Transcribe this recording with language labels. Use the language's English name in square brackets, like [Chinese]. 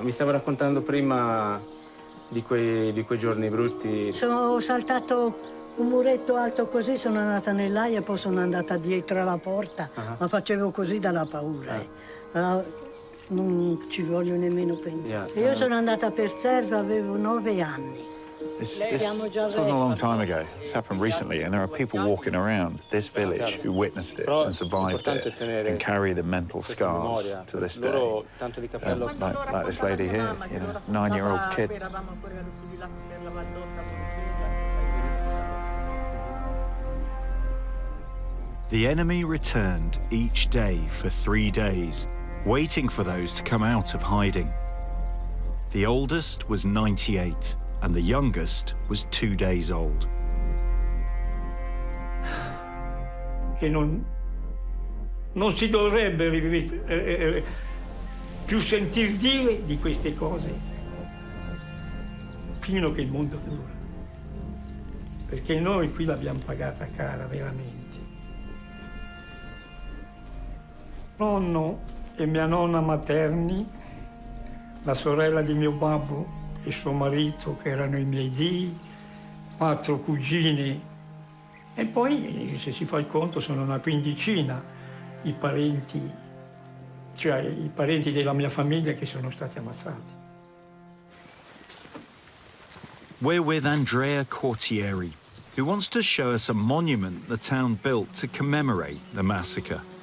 [Italian] Mi stava raccontando prima di quei giorni brutti. Ho saltato un muretto alto così, sono andata nell'aia, poi sono andata dietro alla porta, ma facevo così dalla paura. Allora, non ci voglio nemmeno pensare. Io sono andata per terra, avevo 9 anni. [English] This wasn't a long time ago. It's happened recently, and there are people walking around this village who witnessed it and survived it and carry the mental scars to this day. Like this lady here, you know, 9-year-old kid. The enemy returned each day for 3 days, waiting for those to come out of hiding. The oldest was 98, and the youngest was 2 days old. [Italian] Che non si dovrebbe più sentir dire di queste cose fino che il mondo dura. Perché noi qui l'abbiamo pagata cara, veramente. Nonno e mia nonna materni, la sorella di mio babbo e suo marito, che erano i miei zii, 4 cugine, e poi, se si fa il conto, sono una quindicina i parenti, cioè i parenti della mia famiglia che sono stati ammazzati. [English] We're with Andrea Cortieri, who wants to show us a monument the town built to commemorate the massacre.